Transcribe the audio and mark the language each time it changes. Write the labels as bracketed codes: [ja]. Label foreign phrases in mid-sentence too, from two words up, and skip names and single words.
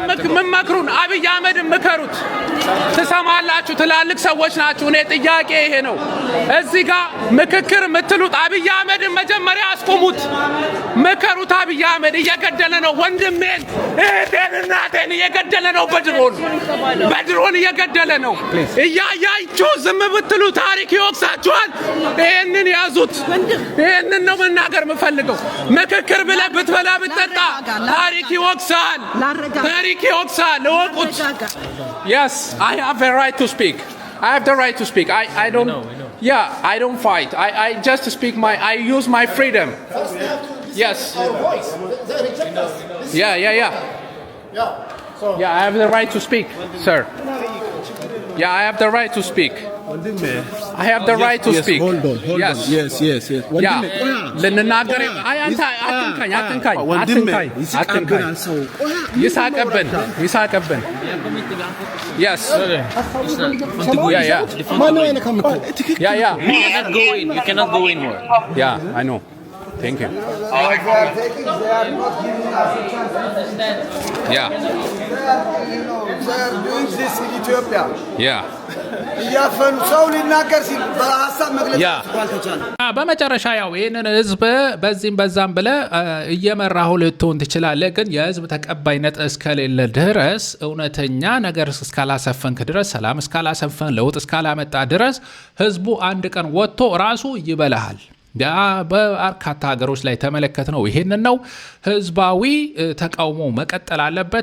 [am] መመክሩን አብይ አህመድን መከሩት ተሰማላችሁ ትላልቅ ሰዎች ናችሁ እኔ ጥያቄ ይሄ ነው እዚህ ጋር ምክክር ምትሉት አብይ አህመድን መጀመሪያ አስቆሙት መከሩት አብይ አህመድ እየገደለ ነው ወንድሜን እህቴን እናቴን እየገደለ ነው በድሮን እየገደለ ነው እያያችሁ ዝም ብትሉ ታሪክ ይወቅሳችኋል ይሄንን ያዙት ይሄንን ነው መናገር የምፈልገው ምክክር ብለህ ብትበላ ብትጠጣ ታሪክ ይወቅሳል [en] እወቁት yes I have a right to speak I have the right to speak I don't yeah I don't fight I just speak I use my freedom yes yeah I have the right to speak sir yeah I have the right to speak I have the right to speak hold on yes [am] yeah ለነናገር አንተ አትንካኝ ይሳቀብን [en] yes yeah you cannot go in more yeah I know thank you yeah they're doing this in Ethiopia yeah [am] ያፈኑ ሰው ሊናገር ሲል በሐሳብ መግለጽ ካልተቻለ በመጨረሻ ያው ይሄንን ህዝብ በዚህም በዛም ብለ እየመራው ልትሆን ትችላለህ ግን የህዝብ ተቀባይነት እስከሌለ ድረስ እውነተኛ ነገር እስካላሰፈንክ ድረስ ሰላም እስካላሰፈን ለውጥ እስካላመጣ ድረስ ህዝቡ አንድ ቀን ወጥቶ ራሱ ይበላሃል በአርካታ ሀገሮች ላይ ተመለከት ነው ይሄንን ነው ህዝባዊ ተቃውሞ መቀጠል አለበት